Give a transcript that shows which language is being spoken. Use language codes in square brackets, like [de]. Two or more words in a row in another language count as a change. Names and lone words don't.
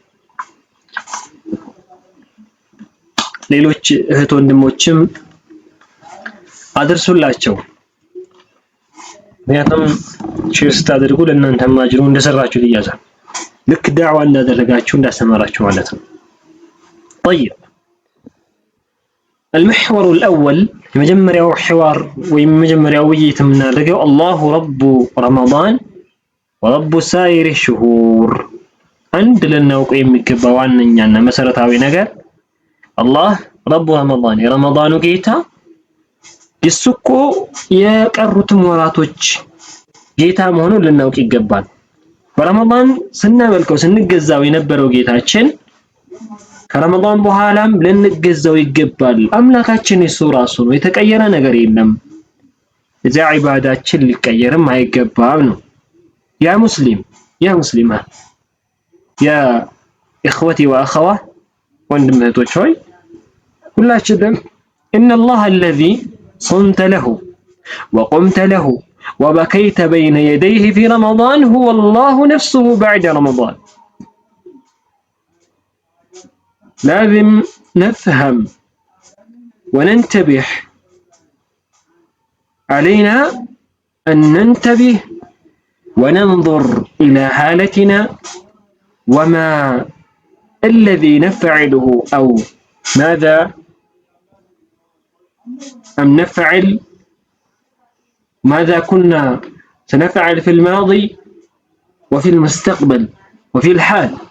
[am] ሌሎች እህት ወንድሞችም አድርሱላቸው። ምክንያቱም ሼር ስታደርጉ ለእናንተ ማጅሩ እንደሰራችሁ ይያዛል። ልክ ዳዕዋ እንዳደረጋችሁ እንዳስተማራችሁ ማለት ነው። طيب [ar] المحور الأول [am] የመጀመሪያው ሒዋር ወይም የመጀመሪያው ውይይት የምናደርገው [ar] الله رب رمضان ورب سائر الشهور። [am] አንድ ልናውቀው የሚገባ ዋነኛና መሰረታዊ ነገር አላህ [ar] رب رمضان [am] የረመዳኑ ጌታ እሱ እኮ የቀሩትም ወራቶች ጌታ መሆኑን ልናውቅ ይገባል። በረመዳን ስናመልከው ስንገዛው የነበረው ጌታችን ከረመዳን በኋላም ልንገዛው ይገባል። አምላካችን እሱ ራሱ ነው፣ የተቀየረ ነገር የለም። እዚያ ዒባዳችን ሊቀየርም አይገባም ነው። [ar] يا مسلمة يا إخوتي وأخوة [am] ወንድም እህቶች ሆይ ሁላችንም [ar] إن الله الذي صمت له وقمت له وبكيت بين يديه في رمضان هو الله نفسه بعد رمضان. لازم نفهم وننتبه علينا أن ننتبه وننظر إلى حالتنا وما الذي نفعله أو ماذا نفعل ماذا كنا سنفعل في الماضي وفي المستقبل وفي الحال.